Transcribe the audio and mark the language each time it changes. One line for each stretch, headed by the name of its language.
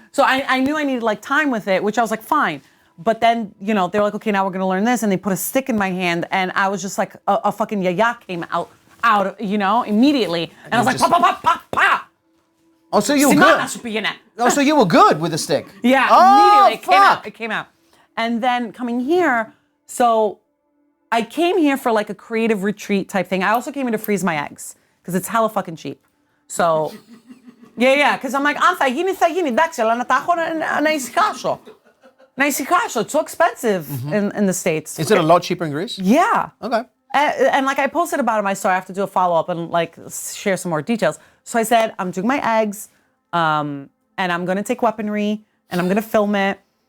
English: So I knew I needed like time with it, which I was like, fine. But then, you know, they were like, okay, now we're gonna learn this, and they put a stick in my hand, and I was just like, a fucking yaya came out, you know, immediately, and I was like, pa. Oh, so you were good. Oh, so you were good with the stick. Yeah, oh, immediately it came out. And then coming here, so I came here for like a creative retreat type thing. I also came here to freeze my eggs because it's hella fucking cheap. So, yeah, because I'm like,
Greek: αν θα γίνει, εντάξει, αλλά να τα έχω να ησυχάσω. Να ησυχάσω.
English: It's so expensive in the States. Is it a lot cheaper in Greece? Yeah. Okay. And like I posted about it in my story. I have to do a follow-up and like share some more details. So I said, I'm doing my eggs, and I'm going to take weaponry, and I'm going to film it.